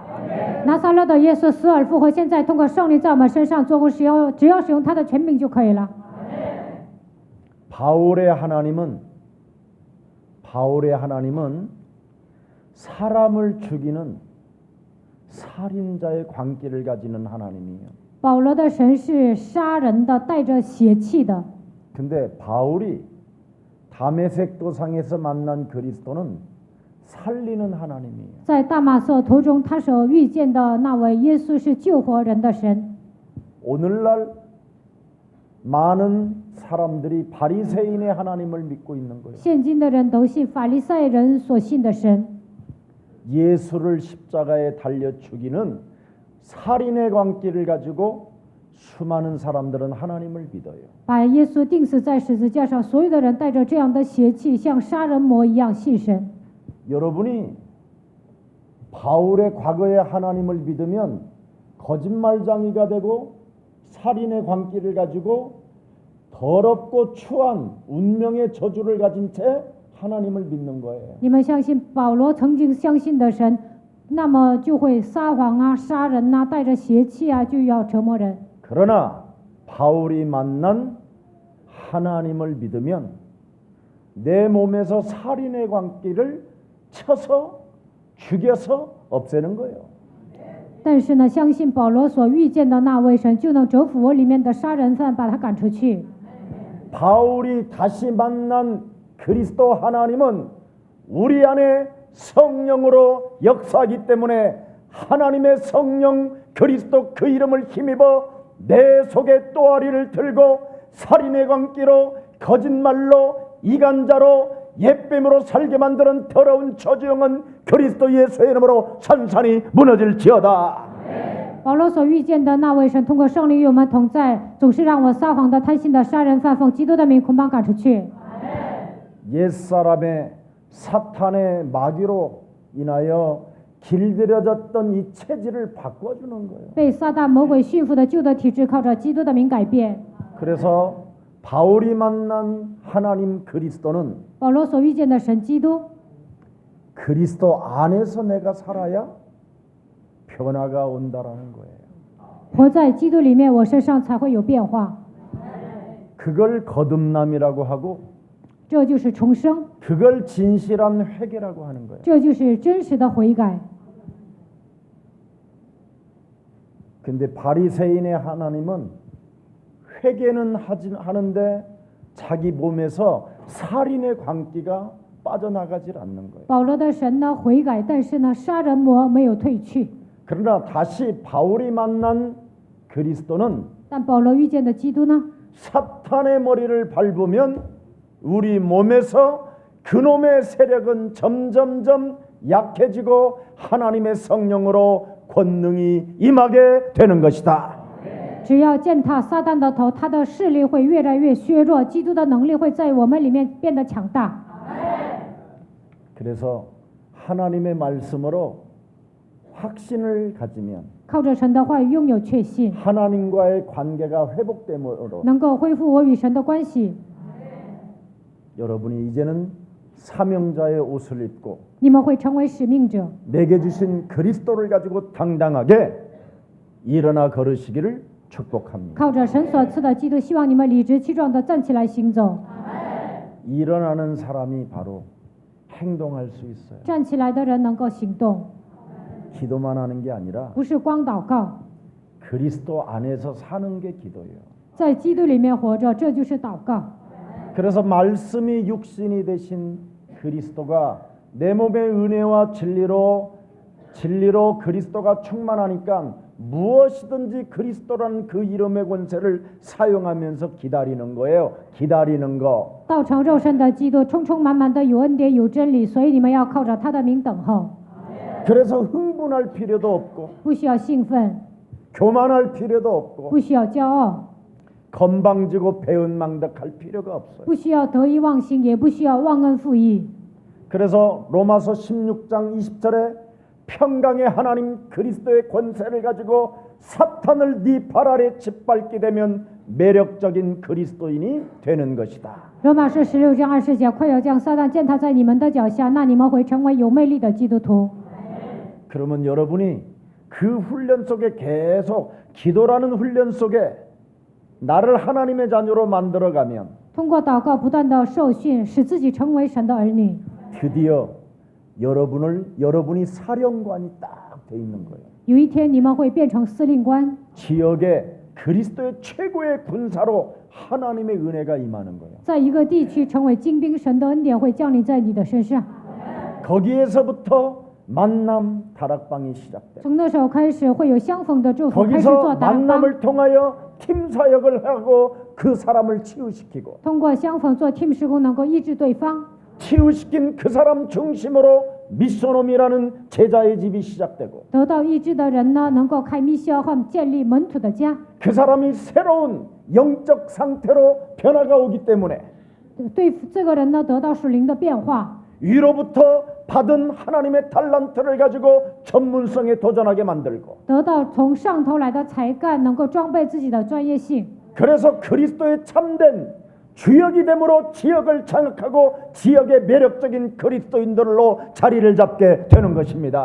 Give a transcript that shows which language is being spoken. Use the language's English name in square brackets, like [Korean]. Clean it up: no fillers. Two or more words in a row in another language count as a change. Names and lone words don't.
[Chinese] 拿撒勒的耶稣死而复活，现在通过圣灵在我们身上做工，只要使用他的权柄就可以了。 [Korean] 바울의 하나님은 사람을 죽이는 살인자의 광기를 가지는 하나님이에요. [Chinese] 保罗的神是杀人的，带着血气的。 [Korean] 근데 바울이 다메섹 도상에서 만난 그리스도는 살리는 하나님이에요. [Chinese] 在大马色途中，他所遇见的那位耶稣是救活人的神。 [Korean] 오늘날 많은 사람들이 바리새인의 하나님을 믿고 있는 거예요. [Chinese] 现今的人都信法利赛人所信的神， [Korean] 예수를 십자가에 달려 죽이는 살인의 광기를 가지고 수많은 사람들은 하나님을 믿어요. [Chinese] 把耶稣钉死在十字架上，所有的人带着这样的邪气，像杀人魔一样信神。 [Korean] 여러분이 바울의 과거의 하나님을 믿으면 거짓말장이가 되고 살인의 광기를 가지고 더럽고 추한 운명의 저주를 가진 채 하나님을 믿는 거예요. [Chinese] 你们相信保罗曾经相信的神，那么就会撒谎啊、杀人啊，带着邪气啊，就要折磨人。 [Korean] 그러나 바울이 만난 하나님을 믿으면 내 몸에서 살인의 광기를 쳐서 죽여서 없애는 거예요. [Chinese] 但是呢，相信保罗所遇见的那位神，就能折服我里面的杀人犯，把他赶出去。 [Korean] 바울이 다시 만난 그리스도 하나님은 우리 안에 성령으로 역사하기 때문에 하나님의 성령 그리스도 그 이름을 힘입어 내 속에 또아리를 들고 살인의 광기로 거짓말로 이간자로 옛뱀으로 살게 만드는 더러운 저주영은 그리스도 예수의 이름으로 산산이 무너질지어다. [Chinese] 保罗所遇见的那位神，通过圣灵与我们同在，总是让我撒谎的、贪心的、杀人犯奉基督的名，捆绑赶出去。 [Korean] 옛사람의 사탄의 마귀로 인하여 길들여졌던 이 체질을 바꿔주는 거예요. [Chinese] 被撒旦魔鬼驯服的旧的体质，靠着基督的名改变。 [Korean] 그래서 바울이 만난 하나님 그리스도는 [Chinese] 保罗所遇见的神基督， [Korean] 그리스도 안에서 내가 살아야 변화가 온다라는 거예요. [Chinese] 活在基督里面，我身上才会有变化。 [Korean] 그걸 거듭남이라고 하고 [Chinese] 这就是重生， [Korean] 그걸 진실한 회개라고 하는 거예요. [Chinese] 这就是真实的悔改。 [Korean] 근데 바리새인의 하나님은 회개는 하는데 자기 몸에서 살인의 광기가 빠져나가질 않는 거예요. [Chinese] 保罗的神呢悔改，但是呢杀人魔没有退去。 [Korean] 그러나 다시 바울이 만난 그리스도는 [Chinese] 但保罗遇见的基督呢， [Korean] 사탄의 머리를 밟으면 우리 몸에서 그놈의 세력은 점점점 약해지고 하나님의 성령으로 권능이 임하게 되는 것이다. [Chinese] 只要践踏撒旦的头，他的势力会越来越削弱，基督的能力会在我们里面变得强大。 [Korean] 그래서 하나님의 말씀으로 확신을 가지면 [Chinese] 靠着神的话语拥有确信， [Korean] 하나님과의 관계가 회복됨으로 [Chinese] 能够恢复我与神的关系。 [Korean] 여러분이 이제는 사명자의 옷을 입고 [Chinese] 你们会成为使命者， [Korean] 내게 주신 그리스도를 가지고 당당하게 일어나 걸으시기를 축복합니다. [Chinese] 靠着神所赐的基督，希望你们理直气壮地站起来行走。 [Korean] 일어나는 사람이 바로 행동할 수 있어요. [Chinese] 站起来的人能够行动， [Korean] 기도만 하는 게 아니라 [Chinese] 不是光祷告， [Korean] 그리스도 안에서 사는 게 기도예요. [Chinese] 在基督里面活着，这就是祷告。 [Korean] 그래서 말씀이 육신이 되신 그리스도가 내 몸의 은혜와 진리로 그리스도가 충만하니까 무엇이든지 그리스도라는 그 이름의 권세를 사용하면서 기다리는 거예요. 기다리는 거. [Chinese] 道成肉身的基督，充充满满的有恩典有真理，所以你们要靠着他的名等候， [Korean] 그래서 흥분할 필요도 없고 [Chinese] 不需要兴奋， [Korean] 교만할 필요도 없고 [Chinese] 不需要骄傲， [Korean] 건방지고 배은망덕할 필요가 없어요. [Chinese] 不需要得意忘形，也不需要忘恩负义。 [Korean] 그래서 로마서 16장 20절에 평강의 하나님 그리스도의 권세를 가지고 사탄을 네 발 아래 짓밟게 되면 매력적인 그리스도인이 되는 것이다. [Chinese] 罗马书16章20节，快要将撒旦践踏在你们的脚下，那你们会成为有魅力的基督徒。 [Korean] 그러면 여러분이 그 훈련 속에 계속 기도라는 훈련 속에 나를 하나님의 자녀로 만들어가면 [Chinese] 通过祷告不断的受训，使自己成为神的儿女。 [Korean] 드디어 여러분이 사령관이 딱 돼 있는 거예요. [Chinese] 有一天你们会变成司令官， [Korean] 지역에 그리스도의 최고의 군사로 하나님의 은혜가 임하는 거예요. [Chinese] 在一个地区成为精兵，神的恩典会降临在你的身上。 [Korean] 거기에서부터 만남 다락방이 시작돼요. [Chinese] 从那时候开始，会有相逢的祝福，开始 [Korean] 거기서 [Chinese] 做达邦。 [Korean] 만남을 통하여 팀 사역을 하고 그 사람을 치유시키고 [Chinese] 通过相逢做 team 施工，能够医治对方。 [Korean] 치유시킨 그 사람 중심으로 미소놈이라는 제자의 집이 시작되고 [Chinese] 得到医治的人呢，能够开密校和建立门徒的家。 [Korean] 그 사람이 새로운 영적 상태로 변화가 오기 때문에 [Chinese] 对这个人呢，得到属灵的变化。 [Korean] 위로부터 받은 하나님의 달란트를 가지고 전문성에 도전하게 만들고 [Chinese] 得到从上头来的才干，能够装备自己的专业性。 [Korean] 그래서 그리스도의 참된 주역이 됨으로 지역을 장악하고 지역의 매력적인 그리스도인들로 자리를 잡게 되는 것입니다.